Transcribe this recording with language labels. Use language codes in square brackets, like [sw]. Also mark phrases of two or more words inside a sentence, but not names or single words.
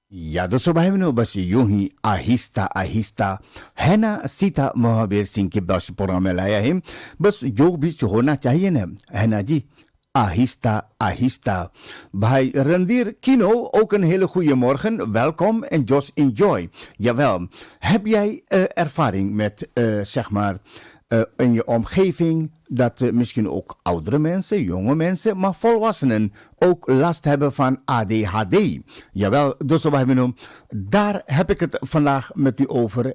[hi] या दोस्तों भाई बहनों बस यूं ही आहिस्ता आहिस्ता है ना सीता महावीर सिंह के बस प्रोग्राम में लाया है. बस जो भी होना चाहिए ना, है na जी, आहिस्ता, आहिस्ता. [nl] Bij Rendier Kino, ook een hele goede morgen. Welkom en [en] just enjoy. [nl] Jawel, heb jij ervaring met, zeg maar, in je omgeving dat misschien ook oudere mensen, jonge mensen, maar volwassenen ook last hebben van ADHD? Jawel, dus daar heb ik het vandaag met u over.